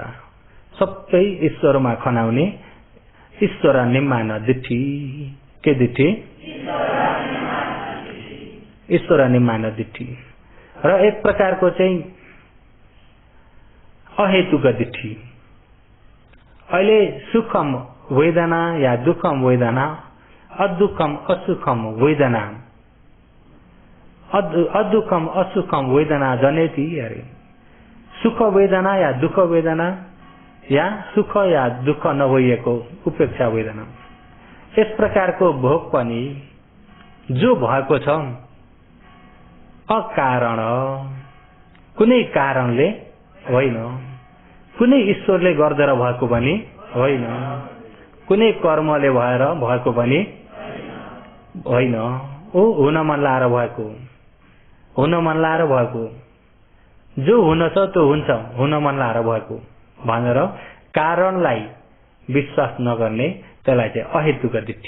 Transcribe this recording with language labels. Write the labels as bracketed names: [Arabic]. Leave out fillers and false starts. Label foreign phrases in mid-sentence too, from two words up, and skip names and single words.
[Nepali] सबै ईश्वरमा खनाउने। ईश्वर निम्मान दिठी। के दिठी? ईश्वर अनि मानव दिट्ठी र एक प्रकारको चाहिँ अहेतुक दिट्ठी। [Pali] अहिले सुखम वेदना या दुःखम वेदना, अदुःखम असुखम वेदना, अदुःखम असुखम वेदना जनेति अरे। [Nepali] सुख वेदना या दुःख वेदना या सुख या दुःख नभइएको उपेक्षा वेदना, यस प्रकारको भोग पनि जो भएको छ अकारण, कुनै कारणले होइन, कुनै ईश्वरले गर्देर भएको पनि होइन, कुनै कर्मले भएर भएको पनि होइन, ओ हुन मन लाएर भएको, हुन मन लाएर भएको, जो हुन छ त्यो हुन्छ, हुन मन लाएर भएको भनेर कारणलाई विश्वास नगर्ने त्यसलाई चाहिँ अहेतुक दिट्ठी।